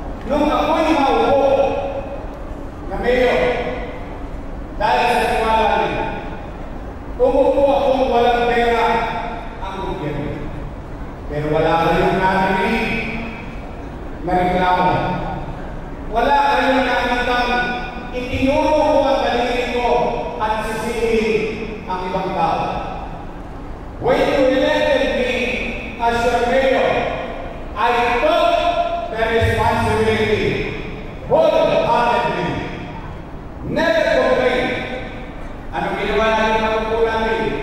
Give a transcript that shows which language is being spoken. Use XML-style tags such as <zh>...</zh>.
<tl>Nung ako'y maupo na mayor, dahil sa tiwala niya, umupo akong walang pera ang gobyerno. Pero wala kayong narinig na reklamo. Wala kayong nakitang itinuro ko ang daliri ko at sisihin ang ibang tao.</tl> <en>When you elected me as your mayor, I took the responsibility wholeheartedly. Never complain.</en> <tl>Anong ginawa natin ng pagpupo natin?</tl>